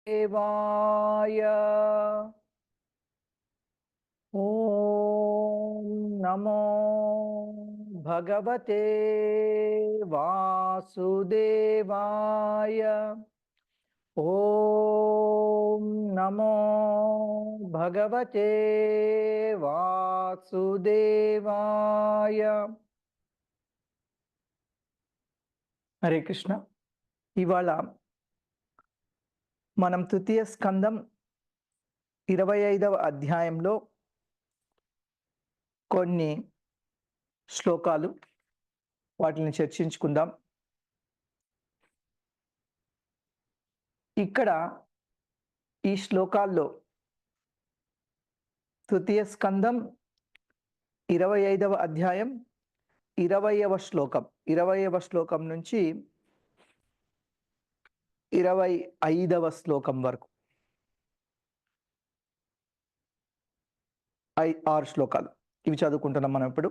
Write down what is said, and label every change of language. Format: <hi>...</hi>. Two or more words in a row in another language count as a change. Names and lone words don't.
<sa>देवाय ॐ नमो भगवते वासुदेवाय ॐ नमो भगवते वासुदेवाय</sa> <te>हरे कृष्ण ఇవాళ మనం తృతీయ స్కందం 25వ అధ్యాయంలో కొన్ని శ్లోకాలు వాటిని చర్చించుకుందాం. ఇక్కడ ఈ శ్లోకాల్లో తృతీయ స్కందం 25వ అధ్యాయం 20వ శ్లోకం నుంచి 25వ శ్లోకం వరకు 6 శ్లోకాలు ఇవి చదువుకుంటున్నాం మనం ఇప్పుడు.</te>